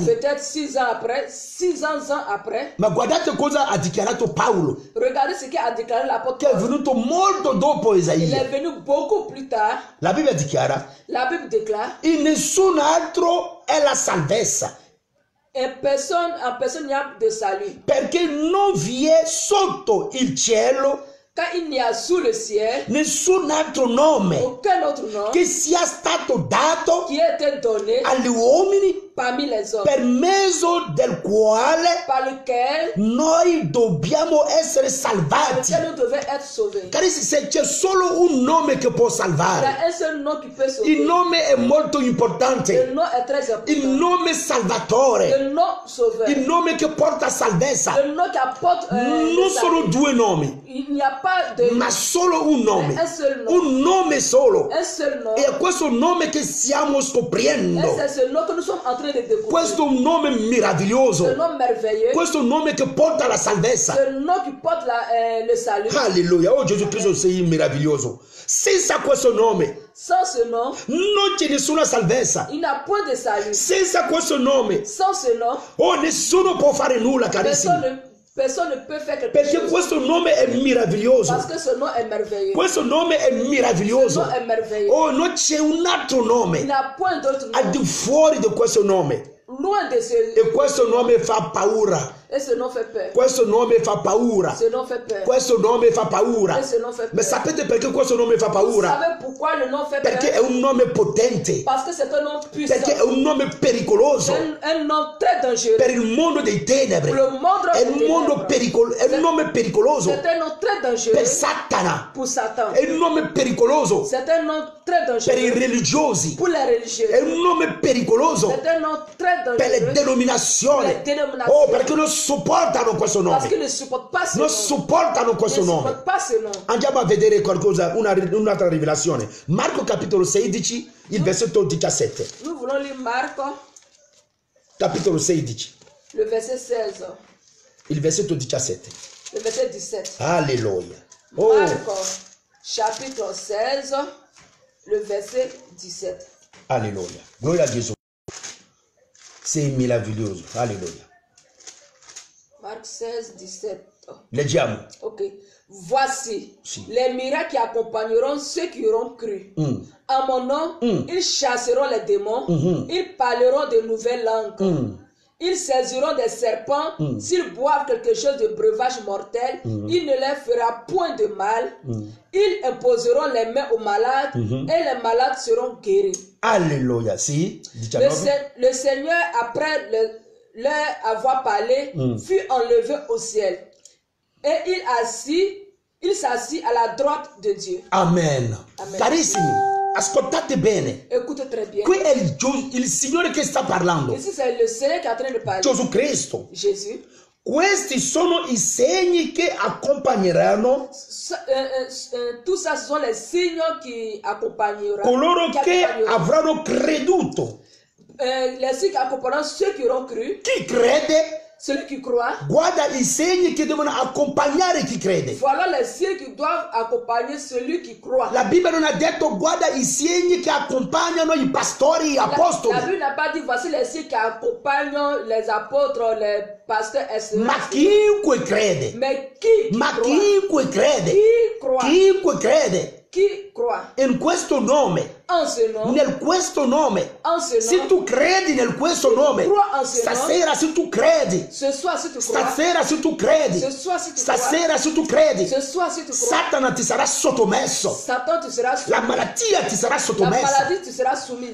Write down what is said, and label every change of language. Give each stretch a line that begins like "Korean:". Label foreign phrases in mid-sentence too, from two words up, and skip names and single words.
French: peut-être 6 ans après, 600 ans après,
Italian: Ma guardate cosa ha dichiarato Paolo,
French: regardez ce qu'a déclaré l'apôtre
Italian: che è
French: Paul.
Italian: venuto molto dopo
French: Il est
Italian: Esaia.
French: venu beaucoup plus tard.
Italian: La Bibbia dichiara,
French: La Bible déclare
Italian: in nessun altro è la salvezza,
French: en personne n'y a de salut.
Italian: perché non vi è sotto il cielo
French: Car il n'y a sous le ciel
Italian: nessun altro nome
French: aucun autre nom
Italian: che sia stato dato
French: qui a été donné
Italian: agli uomini
French: parmi les hommes,
Italian: per mezzo del quale
French: par lequel
Italian: noi dobbiamo essere salvati.
French: nous devons être sauvés.
Italian: Carissimi, se c'è solo un nome che può
French: Il y
Italian: salvare,
French: a un seul nom qui peut sauver.
Italian: il nome è molto
French: Le
Italian: importante.
French: nom est très
Italian: Il
French: important.
Italian: nome Salvatore,
French: Le nom sauveur.
Italian: il nome che porta salvezza.
French: Le nom qui apporte
Italian: Non
French: le
Italian: sono
French: salut.
Italian: due nomi,
French: Il n'y a pas de
Italian: ma solo un nome.
French: un seul nom.
Italian: Un nome solo.
French: Un seul nom.
Italian: E è questo nome che stiamo
French: Et
Italian: scoprendo.
French: c'est ce nom que nous sommes en train de découvrir.
Italian: Questo è un nome
French: Ce
Italian: meraviglioso.
French: nom merveilleux.
Italian: Questo è un nome che porta la salvezza.
French: Ce nom qui porte le salut.
Italian: Alleluia. Oh Gesù Cristo, sei meraviglioso. Senza questo nome
French: Sans ce nom,
Italian: non c'è nessuna salvezza.
French: il n'y a point de salut.
Italian: Senza questo nome,
French: Sans ce nom,
Italian: oh, nessuno può fare nulla, carissimi.
French: personne ne peut faire quelque
Italian: Perché
French: chose.
Italian: questo nome è meraviglioso.
French: Parce que ce nom est merveilleux.
Italian: Questo nome è
French: Ce
Italian: meraviglioso.
French: nom est merveilleux.
Italian: Oh, non c'è un altro
French: Il
Italian: nome
French: n'y a point d'autre
Italian: al
French: nom.
Italian: di fuori di questo nome.
French: Loin de ce
Italian: E questo nome fa paura.
French: Et ce nom fait peur.
Italian: Questo nome fa paura.
French: Ce nom fait peur.
Italian: Questo nome fa paura.
French: Et ce nom fait
Italian: Ma
French: peur.
Italian: sapete perché questo nome fa
French: Vous
Italian: paura?
French: savez pourquoi le nom fait
Italian: Perché è
French: peur?
Italian: un nome potente.
French: Parce que c'est un nom puissant.
Italian: Perché è un nome pericoloso
French: Un nom très dangereux.
Italian: per il mondo dei tenebre.
French: Pour le monde
Italian: È
French: des
Italian: un mondo
French: ténèbres.
Italian: è un nome pericoloso
French: C'est un nom très
Italian: per
French: dangereux
Italian: Satana.
French: pour Satan.
Italian: È un nome pericoloso
French: C'est un nom très
Italian: per i
French: dangereux
Italian: religiosi.
French: pour les religieux.
Italian: È un nome pericoloso
French: C'est un nom très
Italian: per le
French: dangereux
Italian: denominazioni. per le denominazioni. Oh, perché non sopportano questo
French: parce qu'ils
Italian: nome.
French: ne supportent pas ce
Italian: Non
French: nom.
Italian: sopportano
French: Ils
Italian: questo
French: ne
Italian: nome.
French: supportent pas ce nom.
Italian: Andiamo a vedere qualcosa, un'altra rivelazione. Marco capitolo 16, il versetto 17.
French: Nous voulons lire Marc,
Italian: Capitolo 16,
French: le verset 16,
Italian: il versetto 17.
French: le verset 17.
Italian: Alleluia. Oh,
French: Marc, chapitre 16, le verset 17.
Italian: alleluia. Gloria a Gesù. Sei meraviglioso. Alleluia.
French: Marc 16, 17.
Italian: Leggiamo.
French: Ok. Voici
Italian: Si.
French: les miracles qui accompagneront ceux qui auront cru. Mm. En mon nom, ils chasseront les démons, ils parleront de nouvelles langues, ils saisiront des serpents, s'ils boivent quelque chose de breuvage mortel, il ne leur fera point de mal, ils imposeront les mains aux malades et les malades seront guéris.
Italian: Alleluia. Si.
French: Le, 19. Le Seigneur, après leur avoir parlé, fut enlevé au ciel. Et il s'assit à la droite de Dieu. Amen. Amen.
Italian: Carissimi, ascoltate bene.
French: Écoute très bien.
Italian: Qui è il Signore che sta parlando.
French: Ici, c'est le Seigneur qui est en train de parler.
Italian: Gesù Cristo.
French: Jésus.
Italian: Questi sono i segni che accompagneranno
French: Tout ça, ce sont les signes qui accompagneront.
Italian: coloro che avranno creduto.
French: Les signes qui accompagneront ceux qui auront cru.
Italian: Chi crede
French: Celui qui croit.
Italian: Guarda i segni che devono accompagnare chi crede.
French: Voilà les signes qui doivent accompagner celui qui croit.
Italian: La Bibbia non ha detto guarda i segni che accompagnano i pastori, gli apostoli.
French: La Bible n'a pas dit voici les signes qui accompagnent les apôtres, les pasteurs, etc.
Italian: Ma chiunque crede.
French: Mais qui
Italian: Ma
French: croit?
Italian: chiunque crede.
French: Chi croit?
Italian: Chiunque crede.
French: Qui croit?
Italian: In questo nome.
French: En ce nom.
Italian: Nel questo nome.
French: En ce
Italian: Se
French: nom.
Italian: tu credi nel questo nome.
French: crois en ce nom.
Italian: Stasera se tu credi.
French: Ce soir si tu crois.
Italian: Stasera se tu credi.
French: Ce soir si tu
Italian: Stasera se tu credi.
French: crois. Ce soir si tu crois.
Italian: Satana ti sarà sottomesso.
French: Satan tu seras soumis.
Italian: La malattia ti sarà
French: La
Italian: sottomessa.
French: maladie tu seras soumise.